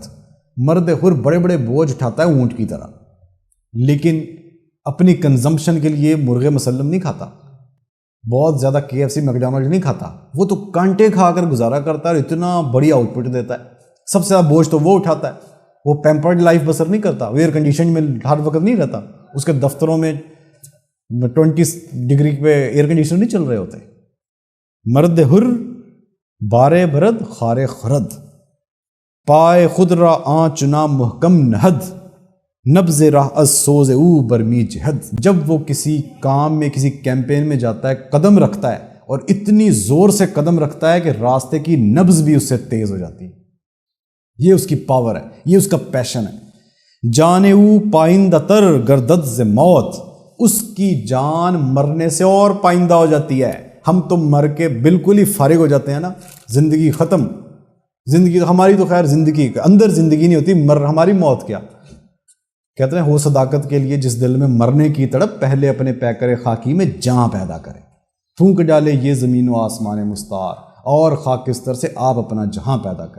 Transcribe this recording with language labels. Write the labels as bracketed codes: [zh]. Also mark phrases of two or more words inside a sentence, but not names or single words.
[ur] مرد حر بڑے بڑے بوجھ اٹھاتا ہے اونٹ کی طرح، لیکن اپنی کنزمپشن کے لیے مرغ مسلم نہیں کھاتا، بہت زیادہ KFC میکڈونلڈ نہیں کھاتا، وہ تو کانٹے کھا کر گزارا کرتا ہے اور اتنا بڑی آؤٹ پٹ دیتا ہے۔ سب سے زیادہ بوجھ تو وہ اٹھاتا ہے، وہ [en] pampered life [ur] بسر نہیں کرتا، وہ [en] air condition [ur] میں ہر وقت نہیں رہتا، اس کے دفتروں میں 20 ڈگری پہ [en] air condition [ur] نہیں چل رہے ہوتے۔ [fa] مرد حر بارے برد خارے خرد، پائے خود را آن چنا محکم نہد، نبض راہ از سوز او برمی جہد۔ [ur] جب وہ کسی کام میں کسی کیمپین میں جاتا ہے، قدم رکھتا ہے اور اتنی زور سے قدم رکھتا ہے کہ راستے کی نبض بھی اس سے تیز ہو جاتی ہے۔ یہ اس کی پاور ہے، یہ اس کا پیشن ہے۔ [fa] جان او پائندہ تر گردد ز موت، [ur] اس کی جان مرنے سے اور پائندہ ہو جاتی ہے۔ ہم تو مر کے بالکل ہی فارغ ہو جاتے ہیں نا، زندگی ختم، زندگی ہماری تو خیر زندگی اندر زندگی نہیں ہوتی، ہماری موت کیا؟ کہتے ہیں ہو صداقت کے لیے جس دل میں مرنے کی تڑپ، پہلے اپنے پیکر خاکی میں جاں پیدا کرے، پھونک ڈالے یہ زمین و آسمان مستعار، اور خاکستر سے آپ اپنا جہاں پیدا کرے۔